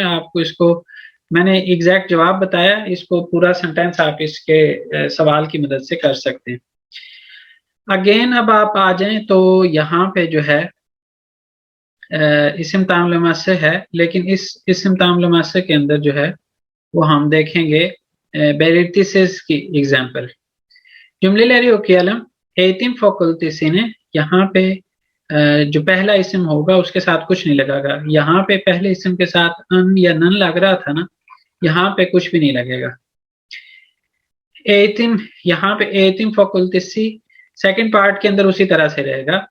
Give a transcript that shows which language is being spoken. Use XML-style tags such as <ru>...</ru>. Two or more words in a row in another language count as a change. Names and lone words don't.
<ur>آپ کو اس کو میں نے ایگزیکٹ جواب بتایا اس کو پورا سنٹینس آپ اس کے سوال کی مدد سے کر سکتے ہیں. اگین اب آپ آ جائیں تو یہاں پہ جو ہے اسم تعامل مؤثر ہے لیکن اس اسم تعامل مؤثر کے اندر جو ہے وہ ہم دیکھیں گے belirtisiz کی ایگزامپل.</ur> <tr>Cümleleri okuyalım. Eğitim fakültesi</tr> <ur>نے یہاں پہ جو پہلا اسم ہوگا اس کے ساتھ کچھ نہیں لگا گا. یہاں پہ پہلے اسم کے ساتھ ان یا نن لگ رہا تھا نا, یہاں پہ کچھ بھی نہیں لگے گا. ایتم, یہاں پہ</ur> <tr>Eğitim fakültesi</tr> <en>second part</en> <ur>کے اندر اسی طرح سے رہے گا.</ur>